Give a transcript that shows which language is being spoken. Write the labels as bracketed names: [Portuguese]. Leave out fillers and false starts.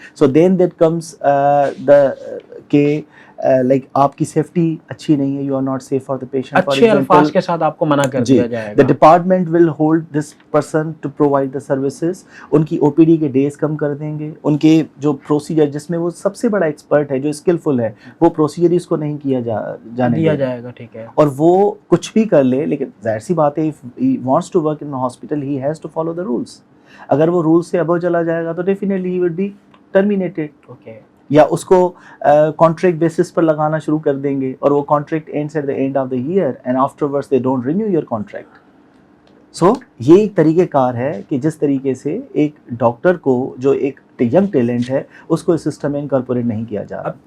[English] so then that comes the کہ like [Urdu] آپ کی سیفٹی اچھی نہیں ہے, [English] You are not safe for the patient. [Urdu] اچھے الفاظ کے ساتھ آپ کو منع کر دیا جائے دا گا. [English] Department will hold this person to provide the services. [Urdu] ان کی او پی ڈی کے ڈیز کم کر دیں گے, ان کے جو پروسیجر جس میں وہ سب سے بڑا ایکسپرٹ ہے, جو اسکلفل ہے, وہ پروسیجر اس کو نہیں کیا جانے دیا جائے گا. ٹھیک ہے, اور وہ کچھ بھی کر لے, لیکن ظاہر سی بات ہے [English] if he wants to work in a hospital he has to follow the rules. [Urdu] اگر وہ رولز سے ابو چلا جائے گا تو definitely [English] he would be terminated. [Urdu] Okay, یا اس کو کانٹریکٹ بیسس پر لگانا شروع کر دیں گے, [English] اور وہ contract ends at the end of the year and afterwards they don't renew your contract. [Urdu] سو یہ ایک طریقہ کار ہے کہ جس طریقے سے ایک ڈاکٹر کو جو ایک ینگ ٹیلنٹ ہے اس کو اس سسٹم میں انکارپوریٹ نہیں کیا جا رہا.